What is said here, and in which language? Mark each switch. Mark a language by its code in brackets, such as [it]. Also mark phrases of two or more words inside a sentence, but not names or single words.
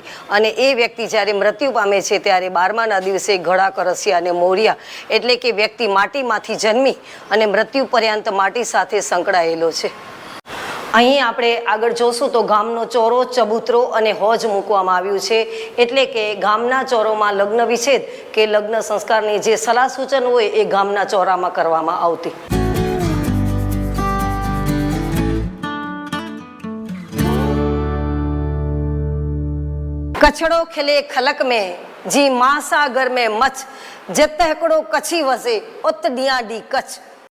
[gu] અને એ વ્યક્તિ જ્યારે મૃત્યુ પામે છે ત્યારે 12માના દિવસે ઘડા કરસિયા અને મોરિયા એટલે કે વ્યક્તિ માટીમાંથી જન્મી અને મૃત્યુ પર્યંત માટી સાથે સંકળાયેલો છે. અહીં આપણે આગળ જોશું તો ગામનો ચોરો, ચબૂતરો અને હોજ મૂકવામાં આવ્યું છે. એટલે કે ગામના ચોરોમાં લગ્ન વિચ્છેદ કે લગ્ન સંસ્કારની જે સલાહ સૂચન હોય એ ગામના ચોરામાં કરવામાં આવતી. [kfr] कछड़ो खिले खलक में जी मां सागर में मच जत हिकिड़ो कच्छी वसे उत ॾियां ॾी कच्छ.